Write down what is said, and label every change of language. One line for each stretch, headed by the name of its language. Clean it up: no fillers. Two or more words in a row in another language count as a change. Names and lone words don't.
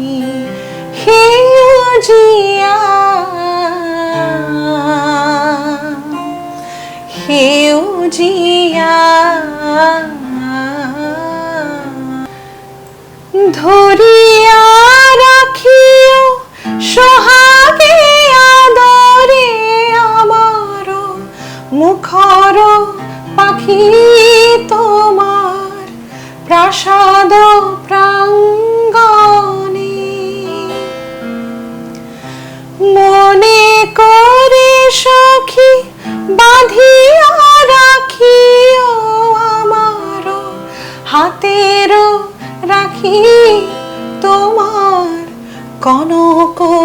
Assamese: সেউজীয়া সেউজীয়া ধৰিয়া ৰাখিও সোহাগে আদৰে আমাৰ মুখৰ পাখি তোমাৰ প্রাসাদ
Bangla: প্রাঙ্গণে মনে করে সখী বাঁধিয়া রাখিও আমার হাতের রাখি তোমার কনক